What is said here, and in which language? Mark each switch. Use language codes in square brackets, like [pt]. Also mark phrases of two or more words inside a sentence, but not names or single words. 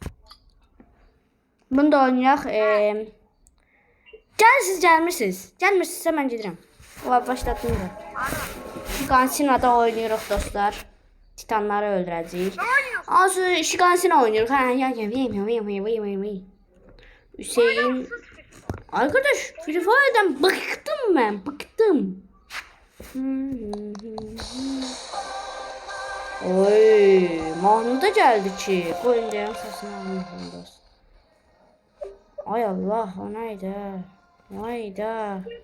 [az] Bunu da oynayaq. Gəlmirsiniz. Gəlmirsinizsə mən gedirəm. Başladım da. Şigansina'da oynayırıq dostlar. Titanları öldürəcəyik. Şigansina oynayırıq. Hüseyin. [tr] Arkadaş, Free Fire'dan bıktım ben. Bıktım. Oy, Mahmut da geldi ki. Koyun diyen sesini almışım. Ay Allah, o neydi? Hayda.